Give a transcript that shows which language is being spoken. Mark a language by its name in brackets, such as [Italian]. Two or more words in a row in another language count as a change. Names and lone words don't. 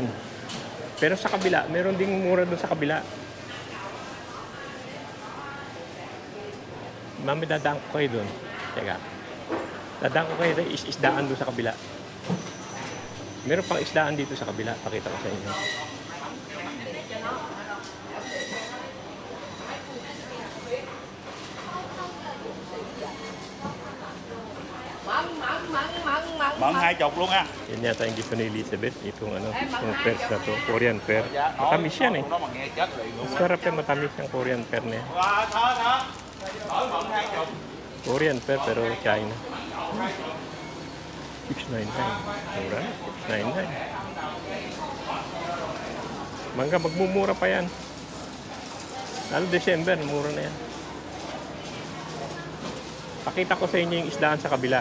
[Filipino] Pero sa kabila, meron ding mura doon sa kabila. Mami, dadaan ko kayo doon. Teka. Dadaan ko kayo doon, isdaan doon sa kabila. Meron pang isdaan dito sa kabila. Pakita ko sa inyo. [Vietnamese] Mận 20 luôn ha. [Filipino] Yan yata yung gift ni Elizabeth. Itong ano, itong pears na to. [English] Korean pear. [Filipino] Matamis yan eh. [Vietnamese] Nó mà nghe chết liền luôn. [Filipino] Sarap yan, matamis yung [English] Korean pear [Filipino] na yan. [Vietnamese] Wow, thơ. Mận 20. [English] Korean pear [Filipino] pero China. 699. Mura na. 699. Mangga, magmumura pa yan. Lalo December, mura na yan. Pakita ko sa inyo yung isdaan sa kabila.